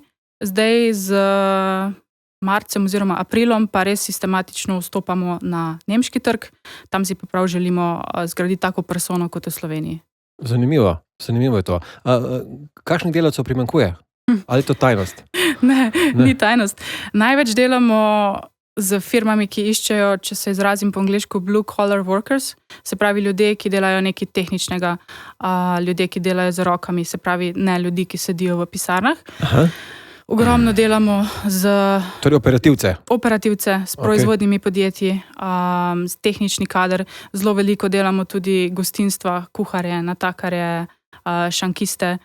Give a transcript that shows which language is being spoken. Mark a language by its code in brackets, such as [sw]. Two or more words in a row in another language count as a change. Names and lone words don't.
[sl] Zdaj z marcem oziroma aprilom pa res sistematično vstopamo na nemški trg. Tam si pa prav želimo zgraditi tako persono kot v Sloveniji. Zanimivo je to. Kakšnih delavcev primanjkuje? Ali je to tajnost? Ne, ni tajnost. Največ delamo z firmami, ki iščejo, če se izrazim po angleško, [en] blue collar workers, [sl] se pravi ljudje, ki delajo nekaj tehničnega, ljudje, ki delajo z rokami, se pravi ne ljudi, ki sedijo v pisarnah. Ogromno delamo z Torej operativce, s proizvodnimi podjetji, s tehnični kader. Zelo veliko delamo tudi gostinstva, kuharje, natakarje, šankiste.